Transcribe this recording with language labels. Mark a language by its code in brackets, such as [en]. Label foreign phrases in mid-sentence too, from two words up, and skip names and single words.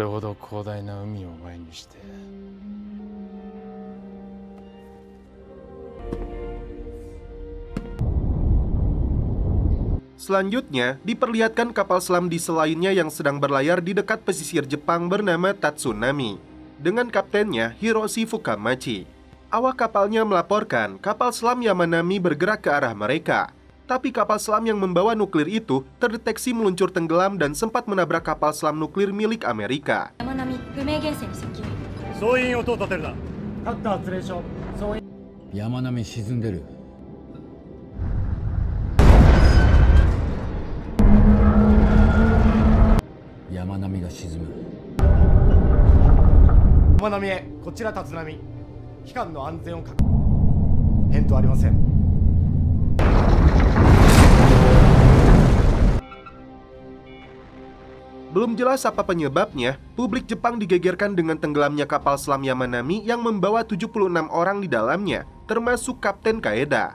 [id] Selanjutnya, diperlihatkan kapal selam diesel lainnya yang sedang berlayar di dekat pesisir Jepang bernama Tatsunami, dengan kaptennya Hiroshi Fukamachi. Awak kapalnya melaporkan kapal selam Yamanami bergerak ke arah mereka. Tapi kapal selam yang membawa nuklir itu terdeteksi meluncur tenggelam dan sempat menabrak kapal selam nuklir milik Amerika. [ja] Yamanami shisunderu. Yamanami ga shizumu. Yamanami e, kochira Tatsunami. 被艦の安全を確。返答ありません. [id] Belum jelas apa penyebabnya, publik Jepang digegerkan dengan tenggelamnya kapal selam Yamanami yang membawa 76 orang di dalamnya, termasuk Kapten Kaeda.